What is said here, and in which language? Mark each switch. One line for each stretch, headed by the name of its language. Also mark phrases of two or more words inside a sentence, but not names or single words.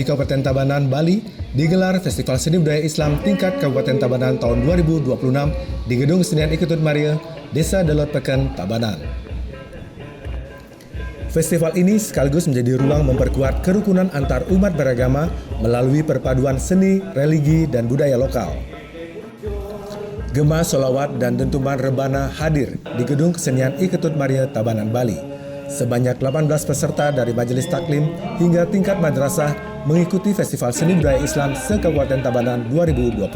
Indonesian: Kabupaten Tabanan, Bali, digelar Festival Seni Budaya Islam tingkat Kabupaten Tabanan tahun 2026 di Gedung Kesenian Iketut Maria, Desa Delot Peken, Tabanan. Festival ini sekaligus menjadi ruang memperkuat kerukunan antar umat beragama melalui perpaduan seni, religi, dan budaya lokal. Gema, solawat, dan dentuman rebana hadir di Gedung Kesenian Iketut Maria, Tabanan, Bali. Sebanyak 18 peserta dari Majelis Taklim hingga tingkat madrasah mengikuti Festival Seni Budaya Islam se-Kabupaten Tabanan 2026.